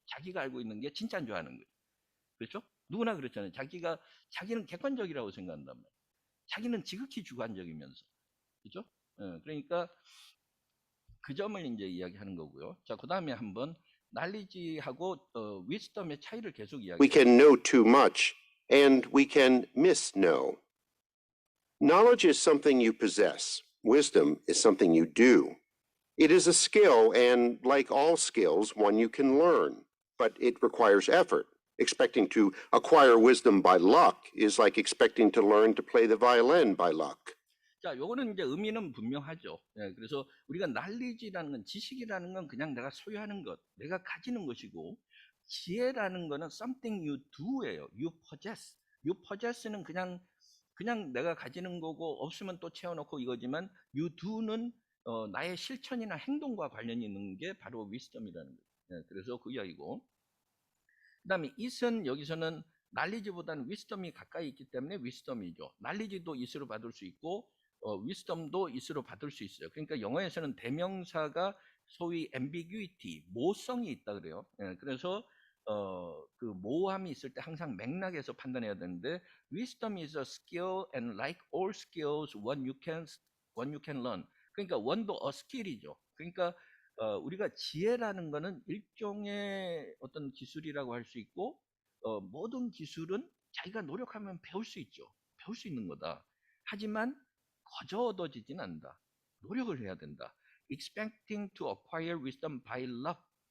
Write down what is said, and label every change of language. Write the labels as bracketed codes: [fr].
[ko] 자기가 알고 있는 게 진짜인 줄 아는 거죠. 그렇죠? 누구나 그렇잖아요. 자기는 객관적이라고 생각한단 말이에요. 자기는 지극히 주관적이면서. 그렇죠? 그러니까 그 점을 이제 이야기하는 거고요. 자, 그 다음에 한번 knowledge하고 wisdom의 차이를 계속 [en] We [ko] 이야기해요. [en] can know too much and we can misknow. Knowledge is something you possess. Wisdom is something you do. It is a skill, and like all skills, one you can learn, but it requires effort. Expecting to acquire wisdom by luck is like expecting to learn to play the violin by luck. [ko] 자, 요거는 이제 의미는 분명하죠. 예, 그래서 우리가 knowledge라는 건, 지식이라는 건 그냥 내가 소유하는 것, 내가 가지는 것이고, 지혜라는 거는 [en] something you do [ko] 예요. [en] You possess. You possess [ko] 는 그냥 내가 가지는 거고 없으면 또 채워놓고 이거지만 [en] you do [ko] 는 나의 실천이나 행동과 관련이 있는 게 바로 wisdom이라는 거예요. 예, 그래서 그 이야기고. 그 다음에 it은 여기서는 knowledge보다는 wisdom이 가까이 있기 때문에 wisdom이죠. knowledge도 it으로 받을 수 있고 wisdom도 it으로 받을 수 있어요. 그러니까 영어에서는 대명사가 소위 ambiguity, 모성이 있다 그래요. 예, 그래서 그 모호함이 있을 때 항상 맥락에서 판단해야 되는데 [en] wisdom is a skill and like all skills one you can learn. [ko] 그러니까 one도 a skill이죠. 그러니까 우리가 지혜라는 거는 일종의 어떤 기술이라고 할 수 있고 모든 기술은 자기가 노력하면 배울 수 있죠. 배울 수 있는 거다. 하지만 거저 얻어지진 않는다. 노력을 해야 된다. [en] Expecting to acquire wisdom by luck.